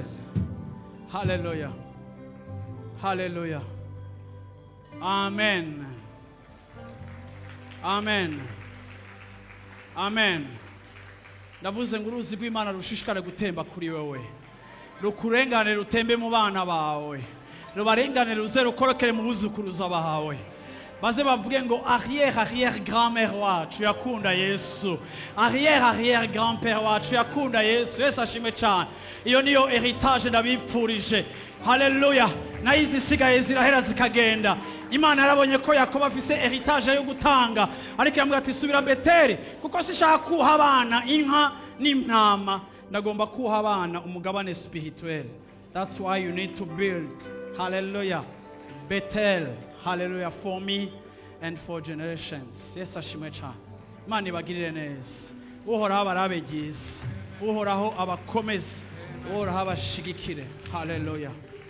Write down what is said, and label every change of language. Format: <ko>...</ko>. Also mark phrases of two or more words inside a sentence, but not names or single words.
<rn>Hallelujah, hallelujah, amen, amen, amen. Ndavuze ngo uruzi rw'Imana rushishikare gutemba kuri wewe, rukurengane rutembe mu bana bawe, rubarengane ruze rukorokere mu buzukuruza bawe, baze bavuge ngo</rn> <fr>arrière grand-mère</fr> <rn>wacu yakunda Yesu,</rn> <fr>arrière grand-père</fr> <rn>wacu yakunda Yesu. Yesu ashimwe cyane. Iyo niyo heritage ndabipfurije. Haleluya. Na izi sigaye zirahera zikagenda. Imana yarabonye ko Yakobo afise heritage yo gutanga, ariko yambwira ati subira Beteli, kuko sishaka kuha abana inka n'intama, ndagomba kuha abana umugabane spirituel.</rn> <en>That's why you need to build, hallelujah, Bethel, hallelujah, for me and for generations. Yes,</en> <rn>ashimwe cyane. Imana ibagirire neza. Uhoraho abarabegize, uhoraho abakomeze, uhoraho abashigikire. Hallelujah.</rn>